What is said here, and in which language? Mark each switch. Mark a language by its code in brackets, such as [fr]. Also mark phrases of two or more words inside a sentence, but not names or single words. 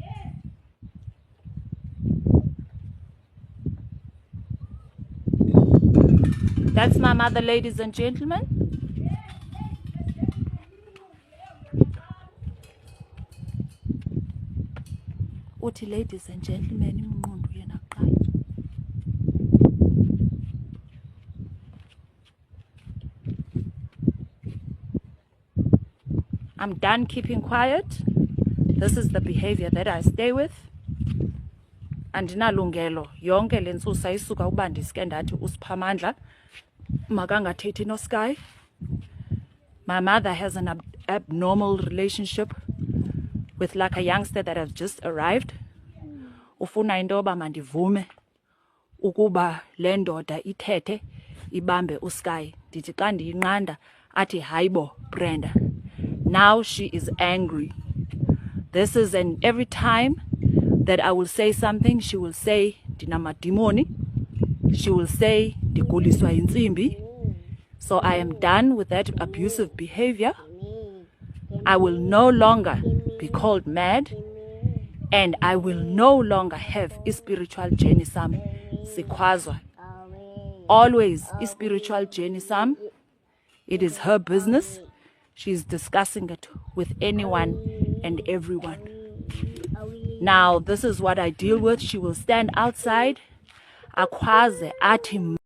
[en] That's my mother, ladies and gentlemen. Uthi ladies and gentlemen, [xh] imnqondo yena kuqala. [en] I'm done keeping quiet. This is the behavior that I stay with. [xh] Andinalungelo yonke le ntsusa isuka uba ndiske ndathi uSiphamandla makangathethi noSky. [en] My mother has an abnormal relationship with like a youngster that has just arrived. [xh] Ufuna into yoba mandivume ukuba le ndoda ithethe ibambe uSky. Ndithi xa ndiyinqanda athi hayibo Brenda. [en] Now she is angry. This is, and every time that I will say something, she will say ndinamadimoni. She will say [xh] ndiguliswa yintsimbi. [en] So I am done with that abusive behavior. I will no longer be called mad, and I will no longer have a spiritual journey [xh] sam sikhwazwa. [en] Always a spiritual journey sam. It is her business. She's discussing it with anyone and everyone. Now, this is what I deal with. She will stand outside, [xh] akhwaze athi